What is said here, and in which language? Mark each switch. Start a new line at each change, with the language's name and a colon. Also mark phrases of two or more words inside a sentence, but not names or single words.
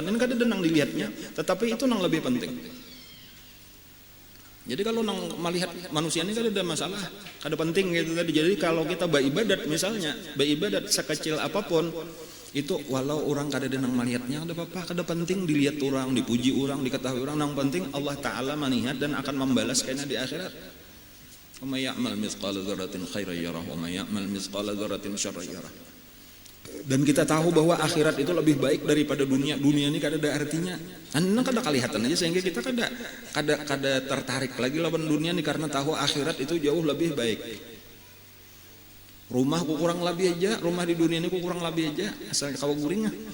Banjar: Ini kada nang dilihatnya, tetapi itu nang lebih penting. Jadi kalau nang melihat manusia ini kada ada masalah, kada penting gitu tadi. Jadi kalau kita beribadat misalnya, beribadat sekecil apapun, Itu walau orang kada denang malihatnya ada apa-apa, kada penting dilihat orang, dipuji orang, diketahui orang, nang penting Allah Ta'ala melihat dan akan membalas kena di akhirat.
Arabic: ومن يعمل مثقال ذرة خيرا يره ومن يعمل مثقال ذرة شرا يره.
Indonesian: Dan kita tahu bahwa akhirat itu lebih baik daripada dunia.
Banjar: Dunia ini kada ada artinya. Anda kada kelihatan aja sehingga kita kada tertarik lagi lawan dunia ini karena tahu akhirat itu jauh lebih baik. Rumah ku kurang lebih aja, rumah di dunia ini ku kurang lebih aja, asal kawa guring.